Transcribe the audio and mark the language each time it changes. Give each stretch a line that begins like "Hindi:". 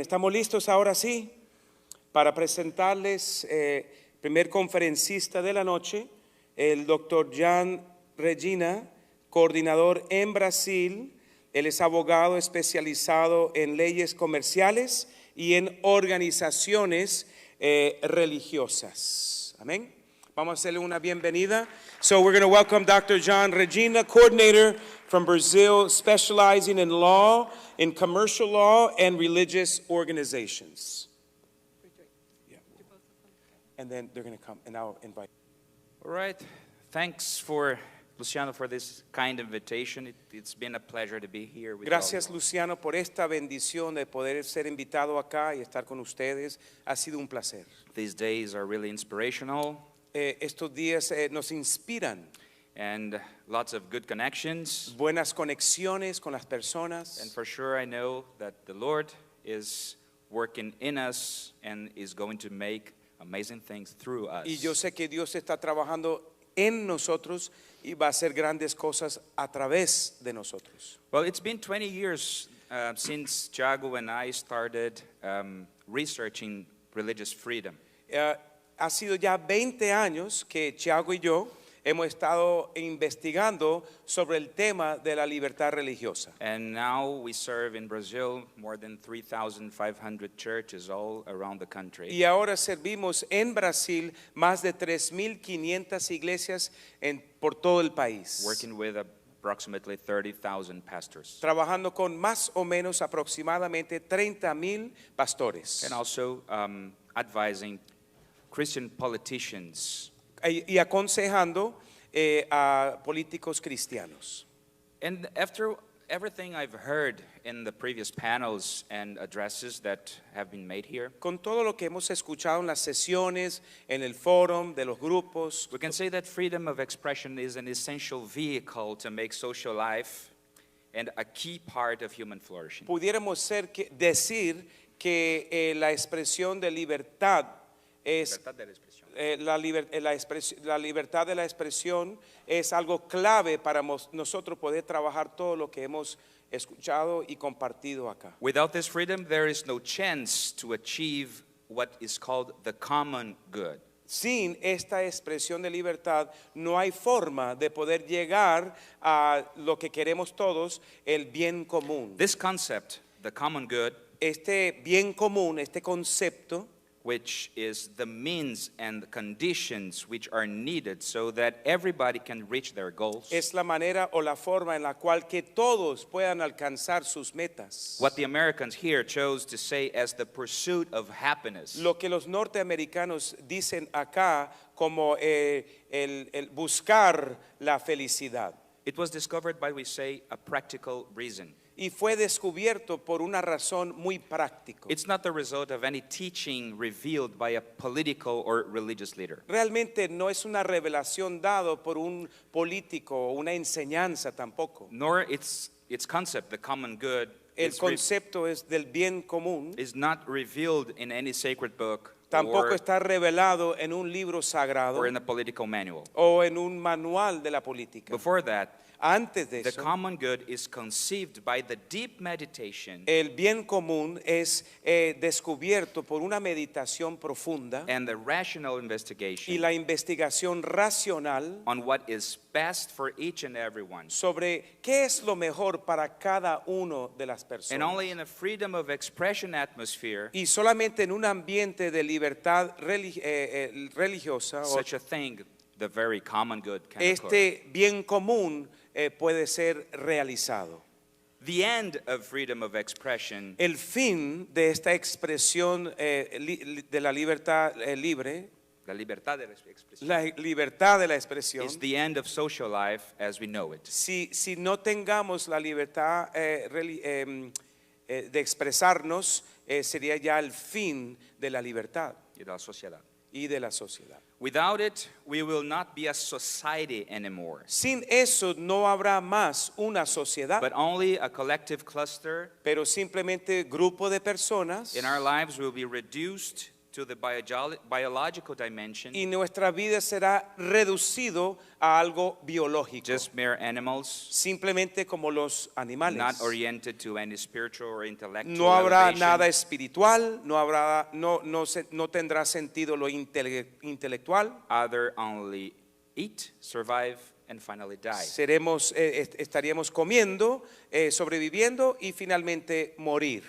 Spanish: ¿Estamos listos ahora sí para presentarles primer conferencista de la noche, el doctor Jan Regina, coordinador en Brasil? Él es abogado especializado en leyes comerciales y en organizaciones religiosas. Amén. Vamos a hacerle una bienvenida.
English: So we're going to welcome Dr. Jan Regina, coordinator from Brazil, specializing in law, in commercial law, and religious organizations. Yeah. And then they're going to come, and I'll invite. All right. Thanks for Luciano for this kind invitation. It's been a pleasure to be here with
Spanish: Gracias,
English: all.
Spanish: Luciano, por esta bendición de poder ser invitado acá y estar con ustedes. Ha sido un placer.
English: These days are really inspirational.
Spanish: Estos días nos inspiran.
English: And lots of good connections.
Spanish: Buenas conexiones con las personas.
English: And for sure I know that the Lord is working in us and is going to make amazing things through us.
Spanish: Y yo sé que Dios está trabajando en nosotros y va a hacer grandes cosas a través de nosotros.
English: Well, it's been 20 years since Thiago and I started researching religious freedom.
Spanish: Ha sido ya 20 años que Thiago y yo hemos estado investigando sobre el tema de la libertad religiosa.
English: And now we serve in Brazil more than 3,500 churches all around the country.
Spanish: Y ahora servimos en Brasil más de 3,500 iglesias por todo el país.
English: Working with approximately 30,000 pastors.
Spanish: Trabajando con más o menos aproximadamente 30,000 pastores.
English: And also advising Christian politicians.
Spanish: Y aconsejando a políticos cristianos.
English: And after everything I've heard in the previous panels and addresses that have been made here,
Spanish: Con todo lo que hemos escuchado en las sesiones, en el foro, de los grupos,
English: we can say that freedom of expression is an essential vehicle to make social life and a key part of human flourishing.
Spanish: pudiéramos decir que la expresión de libertad es Libertad de la expresión. la libertad de la expresión es algo clave para nosotros poder trabajar todo lo que hemos escuchado y compartido acá.
English: Without this freedom, there is no chance to achieve what is called the common good.
Spanish: Sin esta expresión de libertad no hay forma de poder llegar a lo que queremos todos, el bien común.
English: This concept, the common good,
Spanish: Este bien común, este concepto,
English: which is the means and conditions which are needed so that everybody can reach their goals.
Spanish: es la manera o la forma en la cual que todos puedan alcanzar sus metas.
English: What the Americans here chose to say as the pursuit of happiness.
Spanish: Lo que los norteamericanos dicen acá como el buscar la felicidad.
English: It was discovered by, we say, a practical reason.
Spanish: Y fue descubierto por una razón muy práctica.
English: It's not the result of any teaching revealed by a political or religious leader.
Spanish: Realmente no es una revelación dado por un político o una enseñanza tampoco.
English: Nor its concept, the common good,
Spanish: El concepto es del bien común.
English: is not revealed in any sacred book
Spanish: Tampoco está revelado en un libro sagrado
English: or in a political manual.
Spanish: o en un manual de la política.
English: Before that,
Spanish: Antes de
English: the
Spanish: eso,
English: common good is conceived by the deep meditation
Spanish: el bien común es descubierto por una meditación profunda
English: and the rational
Spanish: y
English: investigation
Spanish: la investigación racional
English: on what is best for each and every one.
Spanish: sobre qué es lo mejor para cada uno de las
English: And
Spanish: personas.
English: only in a freedom of expression atmosphere,
Spanish: Y solamente en un ambiente de libertad religiosa,
English: such a thing, the very common good can occur.
Spanish: este bien común puede ser realizado.
English: The end of freedom of expression
Spanish: El fin de esta expresión de la libertad libre, la libertad de la expresión, la libertad de la expresión,
English: is the end of social life as we know it.
Spanish: si no tengamos la libertad de expresarnos, sería ya el fin de la libertad Y de la sociedad. y de la sociedad.
English: Without it, we will not be a society anymore,
Spanish: Sin eso no habrá más una sociedad,
English: but only a collective cluster.
Spanish: pero simplemente grupo de personas
English: In our lives, we will be reduced to the biological dimension,
Spanish: y nuestra vida será reducido a algo biológico,
English: just mere animals,
Spanish: simplemente como los animales.
English: not oriented to any spiritual or intellectual
Spanish: No habrá
English: elevation,
Spanish: nada espiritual, no tendrá sentido lo intelectual.
English: other only eat, survive, and finally die.
Spanish: Estaríamos comiendo, sobreviviendo y finalmente morir.